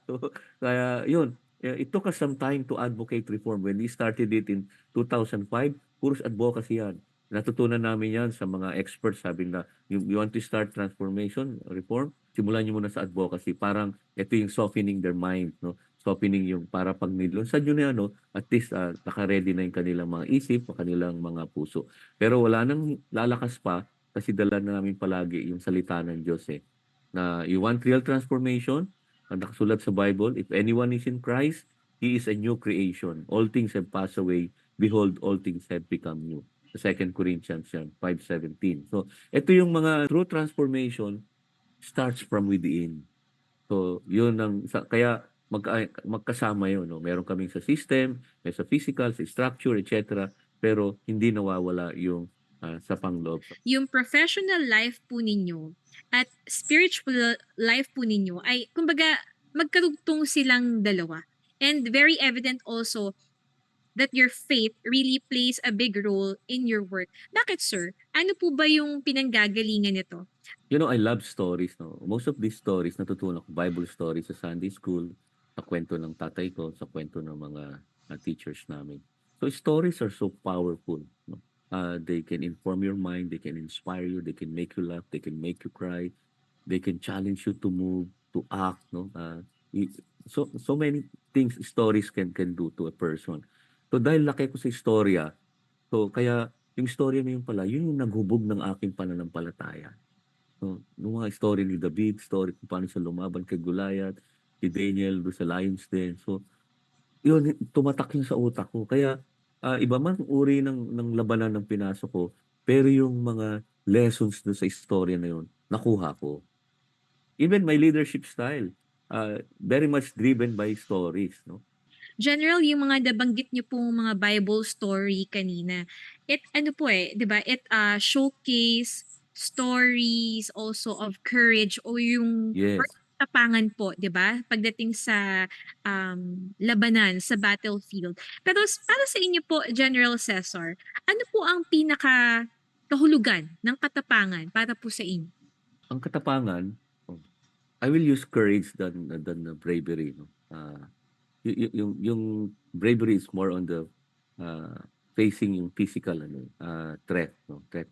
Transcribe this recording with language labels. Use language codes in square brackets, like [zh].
[tl] So kaya yun, [en] yeah, it took us some time to advocate reform. When we started it in 2005, [tl] puros advocacy yan. Natutunan namin yan sa mga experts. Sabi na, [en] you want to start transformation, reform, [tl] simulan nyo muna sa advocacy. Parang ito yung [en] softening their mind, [tl] no? Softening yung para pag nilunsan nyo na yan, no? At least naka-ready na yung kanilang mga isip, kanilang mga puso. Pero wala nang lalakas pa kasi dala na namin palagi yung salita ng Diyos na [en] you want real transformation, [tl] ang nakasulat sa Bible, [en] if anyone is in Christ, he is a new creation. All things have passed away. Behold, all things have become new. [tl] Sa 2 Corinthians yan, 5:17. So, ito yung mga [en] true transformation starts from within. [tl] So, yun kaya magkasama yun. No? Meron kaming sa system, may sa physical, sa structure, etc. Pero hindi nawawala yung sa pangloob. Yung professional life po ninyo at spiritual life po ninyo ay kumbaga magkarugtong silang dalawa. [en] And very evident also that your faith really plays a big role in your work. [tl] Bakit, sir? Ano po ba yung pinanggagalingan nito? [en] I love stories, no? Most of these stories, [tl] natutunan ko Bible stories sa Sunday school, sa kwento ng tatay ko, sa kwento ng mga teachers namin. [en] So stories are so powerful, no? They can inform your mind, they can inspire you, they can make you laugh, they can make you cry, they can challenge you to move, to act, no? So many things stories can do to a person. So dahil [tl] laki ko sa istorya, so kaya yung istorya na yun pala, yun yung naghubog ng aking pananampalataya. So, yung mga story ni David, story kung paano siya lumaban kay Goliath, si Daniel doon sa Lions Den. So, yun, tumatak yun sa utak ko. Kaya, iba man ang uri ng labanan ng pinasok ko, pero yung mga [en] lessons [tl] doon sa istorya na yun, nakuha ko. [en] Even my leadership style, very much driven by stories, no? [tl] General, yung mga nabanggit niyo pong mga Bible story kanina, ano po 'di ba? [en] Showcase stories also of courage o yung Yes. [tl] tapangan po, 'di ba? Pagdating sa labanan, sa battlefield. Pero para sa inyo po, General Cesar, ano po ang pinaka kahulugan ng katapangan para po sa inyo? Ang katapangan, [en] oh, I will use courage than bravery, no? Yung bravery is more on the uh, facing yung physical threat, no?